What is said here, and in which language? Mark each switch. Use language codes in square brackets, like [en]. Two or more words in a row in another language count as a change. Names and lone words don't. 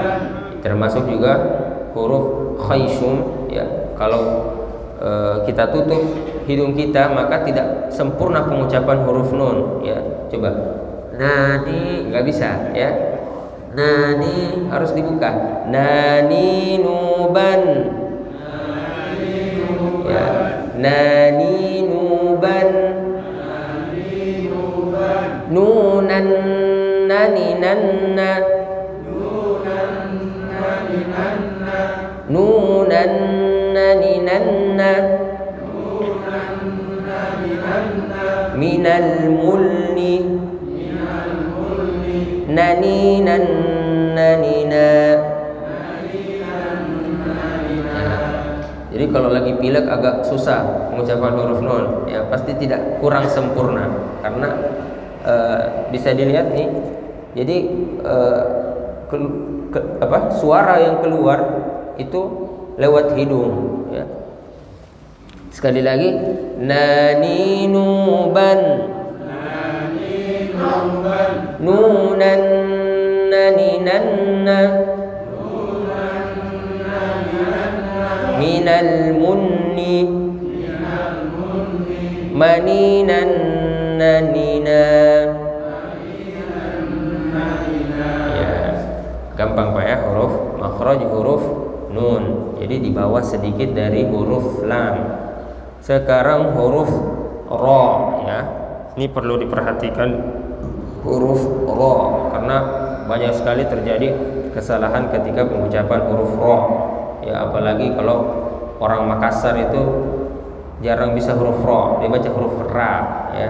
[id] Termasuk juga huruf khayshum, ya. Kalau kita tutup hidung kita maka tidak sempurna pengucapan huruf nun, ya. Coba nani, nggak bisa, ya. Nani harus dibuka. Nani nuban, ya. Nani nuban. Nunan nani nanna. Nunan nani nanna. Minal mulni. Naninan nanina. Jadi kalau lagi pilek agak susah mengucapkan huruf nun, ya, pasti tidak kurang sempurna karena bisa dilihat nih. Jadi suara yang keluar itu lewat hidung, ya. Sekali lagi, naninuban. Nunan naninanna. Minal munni. Maninan nanina. Ya, gampang Pak, ya, huruf makhraj huruf nun. Jadi di bawah sedikit dari huruf lam. Sekarang huruf ra, ya. Ini perlu diperhatikan huruf ra karena banyak sekali terjadi kesalahan ketika pengucapan huruf ra, ya, apalagi kalau orang Makassar itu jarang bisa huruf ra, dia baca huruf ra, ya.